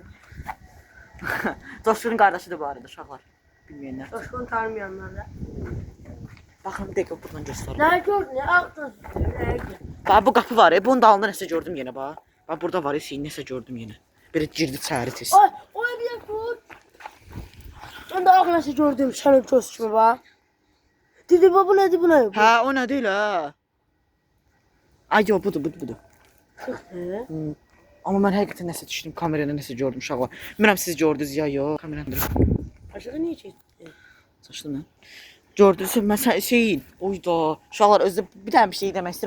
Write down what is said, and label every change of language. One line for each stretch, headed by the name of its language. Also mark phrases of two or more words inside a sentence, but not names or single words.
Azerbaijani: Dostluğun qardaşıdır bu arada uşaqlar. Bilməyənlər. Coşkun tanımayanlar da. Baxın bir dəqiqə buradan göstərim.
Turkish: Ne gördün? Ne aklın?
Azerbaijani: Bax bu qapı var, bunun dalında nəsə gördüm yenə bax. Bax burada var, nəsə gördüm yenə. Belə girdi içəri tez. Ay,
Turkish: o bir dakika. Ben de aklına gördüm senin göz kimi bak. Dedi bu nedir bu ne?
Azerbaijani: Hə, o nədir elə? Ay yox, budur.
Turkish: Çıktı.
Azerbaijani: Amma mən həqiqətən nəsə düşdüm, kamerada nəsə gördüm uşaqlar. Bilmirəm siz gördünüz ya, yox. Kamerandır.
Turkish: Aşağı niye çekti?
Azerbaijani: Saçdım mən. Gördünüz, mən şeyin, oyda. Uşaqlar özü bir dənə bir şey demək istəyirəm.